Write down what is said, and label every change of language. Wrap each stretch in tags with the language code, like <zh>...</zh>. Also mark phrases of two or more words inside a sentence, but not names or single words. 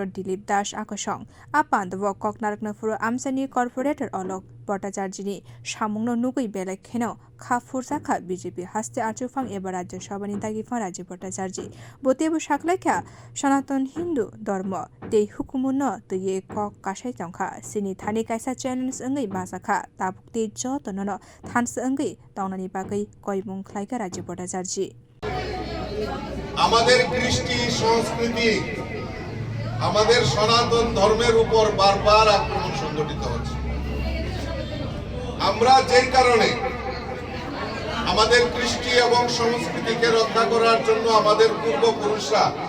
<trp>Dilip Das Akosong apandabo koknarakna pura amchai corporator bhattacharjee ni samungno nugui belai kheno kha rwkha BJP haste achugphang eba rajya sabha ni dagiphang Rajib bhattacharjee botebu saklaikha sanatan hindu dharma tei hukumuno tei kok kasai tongkha sini thani kaisa challenge ongai basakha tabukti jotonono thansa ongai taunani bagui koimung khlaika Rajib bhattacharjee</trp> <bn>আমাদের কৃষ্টি সংস্কৃতি আমাদের সনাতন ধর্মের উপর বারবার আক্রমণ সংঘটিত হচ্ছে আমরা যেই কারণে আমাদের কৃষ্টি এবং সংস্কৃতিকে রক্ষা করার জন্য আমাদের পূর্বপুরুষরা</bn>